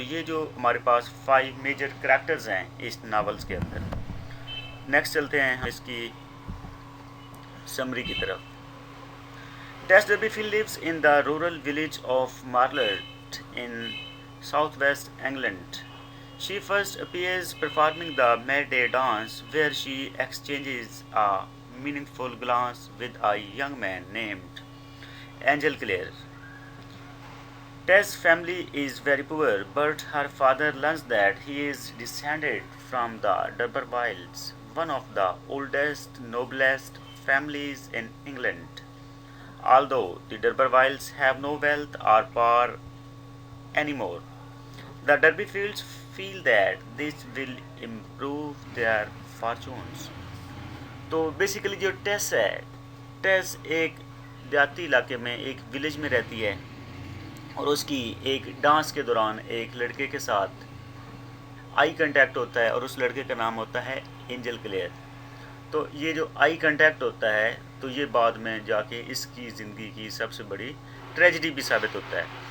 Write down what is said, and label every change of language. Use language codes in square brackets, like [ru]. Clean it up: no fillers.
[hi] तो ये जो हमारे पास 5 मेजर करैक्टर्स हैं इस नावल्स के अंदर। नेक्स्ट चलते हैं इसकी समरी की तरफ। [en] Tess Durbeyfield lives in the rural village of Marlott in south west England. She first appears performing the May Day dance, where she exchanges a meaningful glance with a young man named Angel Clare. Tess' family is very poor, but her father learns that he is descended from the D'Urbervilles, one of the oldest, noblest families in England. Although the D'Urbervilles have no wealth or power anymore, the D'Urbervilles feel that this will improve their fortunes. [hi] तो basically जो टेस है, टेस एक देहाती इलाके में एक village में रहती है और उसकी एक डांस के दौरान एक लड़के के साथ आई कांटेक्ट होता है और उस लड़के का नाम होता है एंजल क्लेयर। तो ये जो आई कांटेक्ट होता है तो ये बाद में जाके इसकी ज़िंदगी की सबसे बड़ी ट्रेजेडी भी साबित होता है।